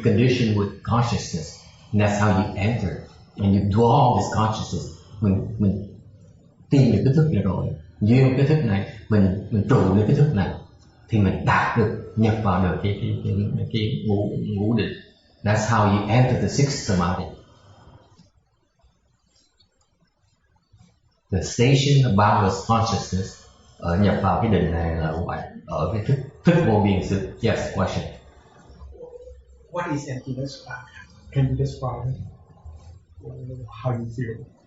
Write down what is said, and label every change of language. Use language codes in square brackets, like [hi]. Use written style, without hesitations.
[en] You condition with consciousness, and that's how you enter and you dwell this consciousness. [vi] Mình tìm được cái thức này rồi, duyên cái thức này, mình trụ được cái thức này, thì mình đạt được, nhập vào được cái ngũ định. [en] That's how you enter the sixth samadhi. The station of boundless consciousness [vi] ở nhập vào cái định này là vậy, ở cái thức vô biên sự. [en] Yes, question. What is emptiness? Can you describe it? How you feel?